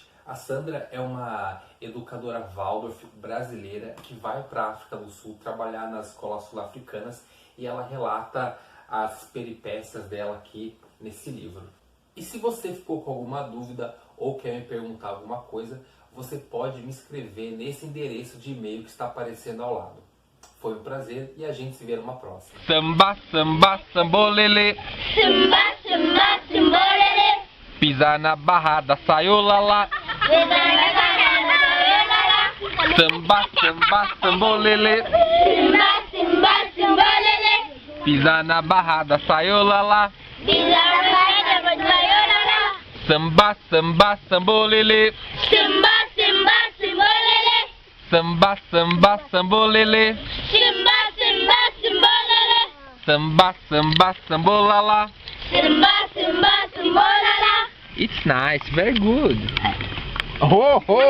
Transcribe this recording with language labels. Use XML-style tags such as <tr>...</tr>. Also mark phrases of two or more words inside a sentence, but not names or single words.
<pt>A Sandra é uma educadora Waldorf brasileira que vai para a África do Sul trabalhar nas escolas sul-africanas e ela relata as peripécias dela aqui nesse livro. E se você ficou com alguma dúvida ou quer me perguntar alguma coisa, você pode me escrever nesse endereço de e-mail que está aparecendo ao lado. Foi um prazer e a gente se vê numa próxima. Samba, samba, sambolele. Samba, samba, sambolele. Pisa na barra da saiola. Samba, samba, sambolele. Samba, samba, sambolele. Pisa na barra da saiola. Samba, samba, sambolele. Samba, samba, sambolele. Samba, samba, sambolele. Samba, samba, sambolele. Samba, samba, sambolala. Samba, samba, sambolala.</pt> <en>It's nice, very good. Oh, oh.</en>